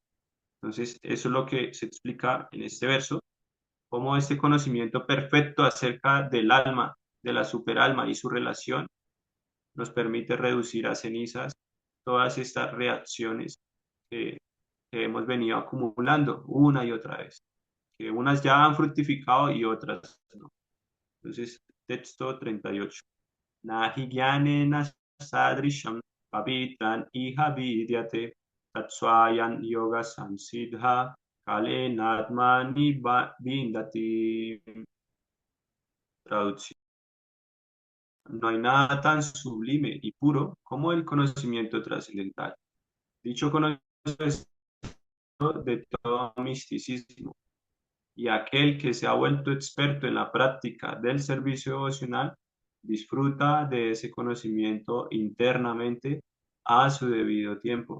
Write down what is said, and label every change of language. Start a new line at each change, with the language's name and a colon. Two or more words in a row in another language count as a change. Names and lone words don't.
Spanish: Entonces, eso es lo que se explica en este verso, cómo este conocimiento perfecto acerca del alma, de la superalma y su relación nos permite reducir a cenizas todas estas reacciones que, que hemos venido acumulando una y otra vez, que unas ya han fructificado y otras no. Entonces, texto 38.
Sanskrit: नहि ज्ञानेन सदृशं पवित्रम् इह विद्यते तत्स्वयं योग संसिद्धः कालेन आत्मनि विन्दति.
Spanish: Traducción. No hay nada tan sublime y puro como el conocimiento trascendental. Dicho conocimiento es de todo misticismo, y aquel que se ha vuelto experto en la práctica del servicio devocional disfruta de ese conocimiento internamente a su debido tiempo.